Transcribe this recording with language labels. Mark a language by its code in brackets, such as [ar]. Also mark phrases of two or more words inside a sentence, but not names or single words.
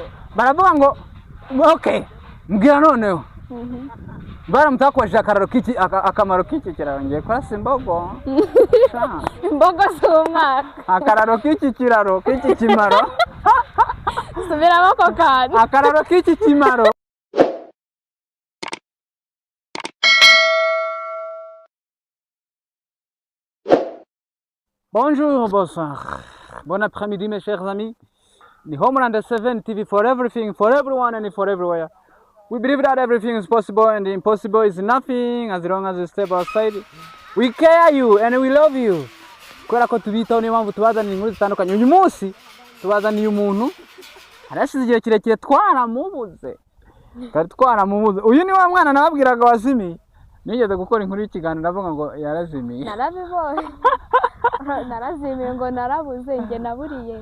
[rw] Baravuga ngo okay mbwira noneho. Baramutakwashije akamaro k'iki kiraro ngiye kurasa imbogo. Imbogo z'umwaka. Akararo k'iki kiraro k'iki kimaro. Subiramo ko kandi. Akararo k'iki kimaro. [fr] Bonjour, bonsoir. Bon après-midi mes chers amis. [en] The Homeland 7 TV for everything, for everyone and for everywhere. We believe that everything is possible and the impossible is nothing as long as you step outside. We care you and we love you. [rw] Kubera ko tubitaho niyo mpamvu tubazaniye inkuru zitandukanye. Uyu munsi tubazaniye umuntu arashize igihe kirekire twaramubuze. Uyu ni wa mwana nababwiraga wazimiye. Nigeze gukora inkuru y'ikiganiro ndavuga ngo yarazimiye. Narabibonye. Narazimiye ngo narabuze nge naburiye.